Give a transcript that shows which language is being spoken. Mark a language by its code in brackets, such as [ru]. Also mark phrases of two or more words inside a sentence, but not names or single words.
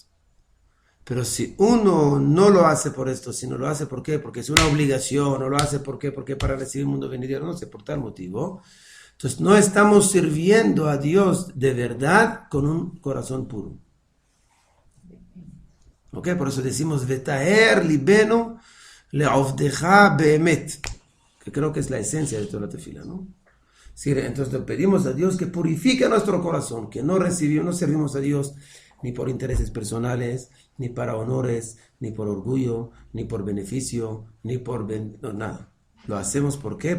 [es] Pero si uno no lo hace por esto, sino lo hace ¿por qué? Porque es una obligación, o lo hace ¿por qué? Porque para recibir el mundo venidero, no sé, por tal motivo. Entonces no estamos sirviendo a Dios de verdad con un corazón puro. ¿Ok? Por eso decimos [he] וטהר לבנו לעבדך באמת, [es] que creo que es la esencia de toda la tefila, ¿no? Sí, entonces le pedimos a Dios que purifique nuestro corazón, que no servimos a Dios ni por intereses personales, ni para honores, ni por orgullo, ni por beneficio, ni por... no, nada. Lo hacemos ¿por qué?